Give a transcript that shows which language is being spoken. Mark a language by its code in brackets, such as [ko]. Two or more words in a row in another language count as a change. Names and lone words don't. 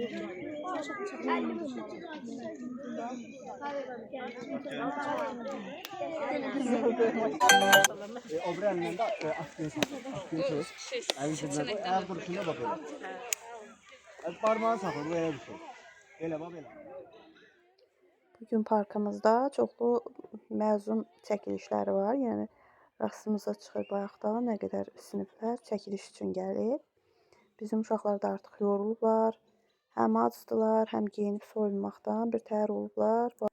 [tr] O bir elinden de askıya satıyor. Her duruşuna bak öyle. Parmağını sakın bu ele bir şey. Ele bak ele. [az] Bugün parkımızda çoxlu məzun çəkilişləri var. Yəni rastımıza çıxır bayaqda nə qədər siniflər çəkiliş üçün gəlib. Bizim uşaqlar da artıq yorulublar. Həm acdılar, həm geyinib soyunmaqdan bir təhər olublar.